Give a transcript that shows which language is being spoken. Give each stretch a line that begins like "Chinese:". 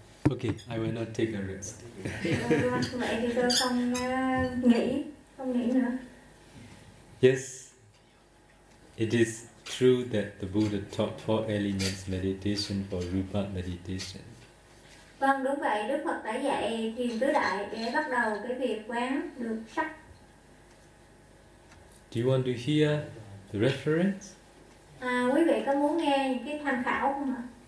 English: Okay, I will not take a rest.
Vietnamese: Vậy thì tôi không nghĩ nữa.
English: Yes, it is true that the Buddha taught four elements meditation for rupa meditation.
Vietnamese: Vâng, đúng vậy, Đức Phật đã dạy thiền tứ đại để bắt đầu cái việc quán được sắc.
English: Do you want to hear the reference?
Vietnamese: À, quý vị có muốn nghe cái tham khảo không ạ?